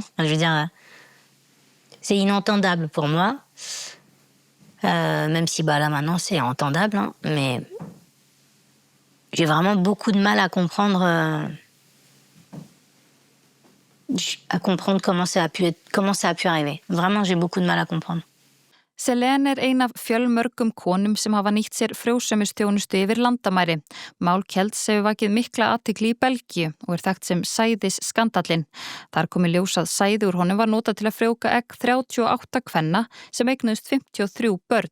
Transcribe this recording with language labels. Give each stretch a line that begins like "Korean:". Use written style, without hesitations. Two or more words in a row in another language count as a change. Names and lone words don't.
French: Je veux dire, c'est inentendable pour moi. Même si là maintenant c'est entendable, hein, mais j'ai vraiment beaucoup de mal à comprendre comment ça a pu arriver. Vraiment, j'ai beaucoup de mal à comprendre.
Icelandic: Selene ein af fjölmörgum konum sem hafa nýtt sér frjósemisþjónustu yfir landamæri. Mál Kjelds hefur vakið mikla athygli í Belgíu og þekkt sem sæðisskandallinn. Þar kom í ljós að sæði úr honum var notað til að frjóvga egg 38 kvenna sem eignuðust 53 börn.